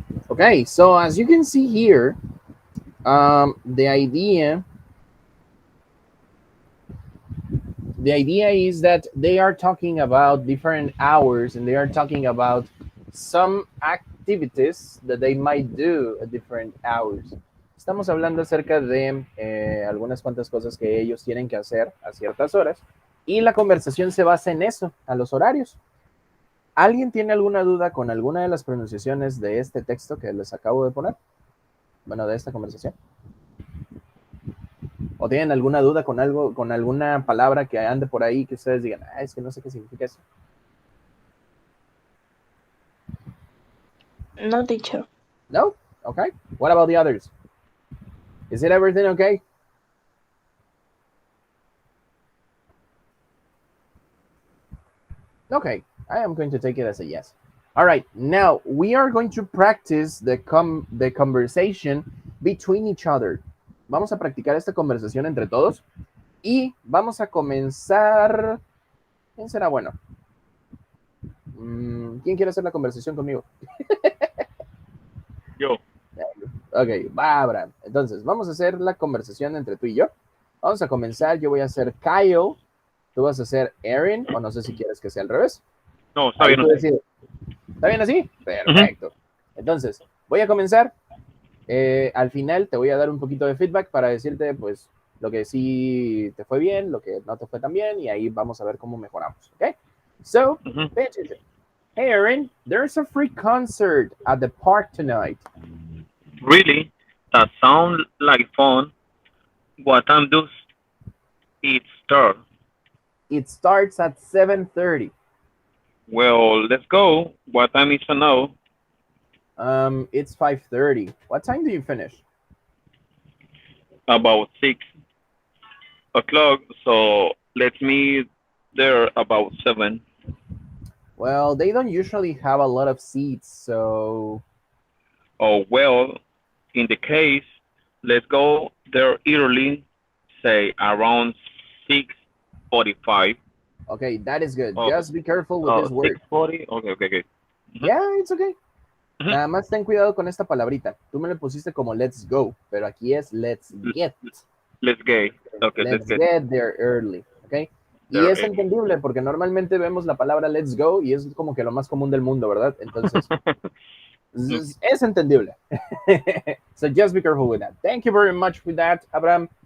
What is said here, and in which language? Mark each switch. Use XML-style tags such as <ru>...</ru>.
<en>Okay, so as you can see here, the idea is that they are talking about different hours and they are talking about some activities that they might do at different hours.</en> <es>Estamos hablando acerca de algunas cuantas cosas que ellos tienen que hacer a ciertas horas y la conversación se basa en eso, a los horarios. ¿Alguien tiene alguna duda con alguna de las pronunciaciones de este texto que les acabo de poner? Bueno, de esta conversación. ¿O tienen alguna duda con algo, con alguna palabra que ande por ahí que ustedes digan, es que no sé qué significa eso?</es> <en>No, teacher. No? Okay. What about the others? Is it everything okay? Okay, I am going to take it as a yes. All right, now we are going to practice the conversation between each other.</en> <es>Vamos a practicar esta conversación entre todos y vamos a comenzar. ¿Quién será bueno? ¿Quién quiere hacer la conversación conmigo? Yo. Ok, va, Abraham. Entonces, vamos a hacer la conversación entre tú y yo. Vamos a comenzar. Yo voy a ser Kyle. Tú vas a ser Aaron, o no sé si quieres que sea al revés. No, está Ahí bien. tú decides. ¿Está bien así? Perfecto. Entonces, voy a comenzar. Al final te voy a dar un poquito de feedback para decirte, pues, lo que sí te fue bien, lo que no te fue tan bien, y ahí vamos a ver cómo mejoramos.</es> <en>¿Ok? So, pay attention. Hey, Aaron, there's a free concert at the park tonight. Really? That sounds like fun. What time does it start? It starts at 7:30. Well, let's go. What time is it now? It's 5:30. What time do you finish? About 6 o'clock. So let's meet there about 7. Well, they don't usually have a lot of seats, so... Oh, well, in the case, let's go there early, say around 6:45. Okay, that is good. Oh. Just be careful with this word. 6:40? Okay. Yeah, it's okay.</en> <es>Nada más ten cuidado con esta palabrita. Tú me lo pusiste como</es> <en>let's go,</en> <es>pero aquí es</es> <en>let's get. Let's get. Okay, Let's get there early, okay?</en> <es>Y</es> <en>There</en> <es>es</es> <en>early.</en> <es>entendible porque normalmente vemos la palabra let's go y es como que lo más común del mundo, ¿verdad? Entonces, es entendible.</es> <en>So just be careful with that. Thank you very much for that, Abraham.</en>